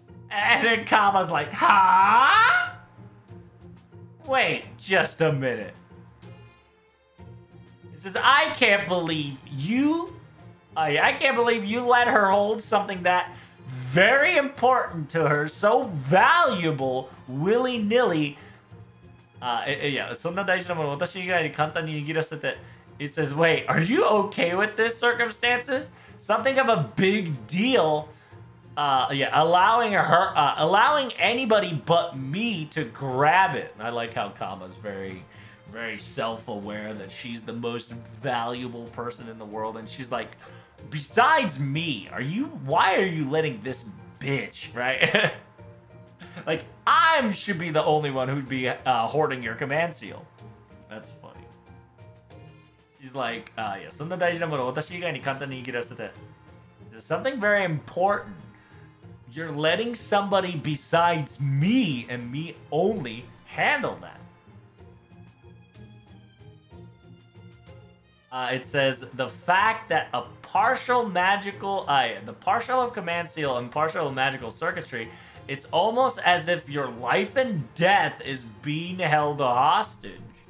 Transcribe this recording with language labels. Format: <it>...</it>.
<en>And then Kama's like, huh? Wait just a minute. It says, I can't believe you... I can't believe you let her hold something that very important to her, so valuable, willy-nilly.</en> <ja>Yeah, そんな大事なもの私以外に簡単に握らせて.</ja> <en>It says, wait, are you okay with this circumstances? Something of a big deal. Yeah, allowing anybody but me to grab it. And I like how Kama's very, very self-aware that she's the most valuable person in the world. And she's like, besides me, why are you letting this bitch, right? Like, I should be the only one who'd be hoarding your command seal. That's funny. She's like, yeah,</en> <ja>そんな大事なもの私以外に簡単に握らせて.</ja> <en>Something very important. You're letting somebody besides me and me only handle that. It says the fact that a partial magical, the partial of command seal and partial of magical circuitry, it's almost as if your life and death is being held hostage.</en>